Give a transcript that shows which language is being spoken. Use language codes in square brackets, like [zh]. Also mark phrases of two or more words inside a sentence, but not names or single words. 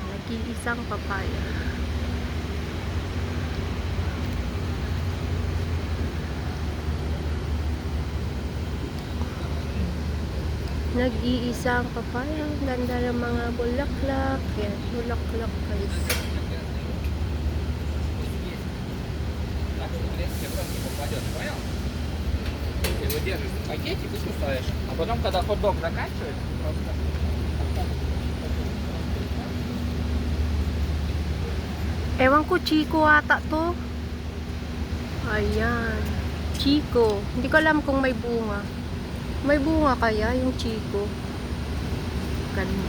[tl] Nag-iisang papaya. Nag-iisang papaya. Ganda ng mga bulaklak. Yan, bulaklak guys. [ru] Ты его держишь в пакетик и кусаешь. А потом, когда хот-дог заканчивается, просто... [tl] Ewan ko, Chico ata to. Ayan. Chico. Hindi ko alam kung may bunga. May bunga kaya yung Chico. Ganda.